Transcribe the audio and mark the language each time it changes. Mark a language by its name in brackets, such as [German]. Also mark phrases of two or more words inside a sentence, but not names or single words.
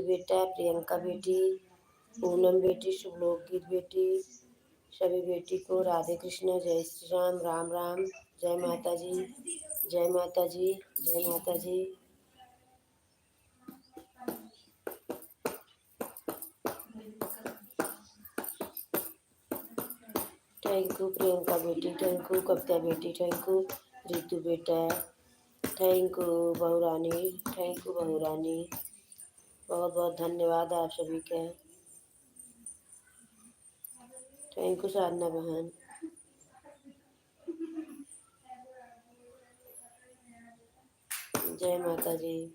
[Hindi] बेटा, प्रियंका बेटी, पूनम बेटी, शुभलोक गीत बेटी, सभी बेटी को राधे कृष्ण, जय श्री राम, राम राम, जय माता जी, जय माता जी, जय माता जी। [English] thank you [Hindi] प्रियंका बेटी, [English] thank you [Hindi] कविता बेटी, [English] thank you [Hindi] रितु बेटा, [English] thank you [Hindi] बहू रानी, [English] thank you [Hindi] बहू रानी। बहुत बहुत धन्यवाद आप सभी का। [English] thank you [Hindi] साधना बहन। जय माता जी।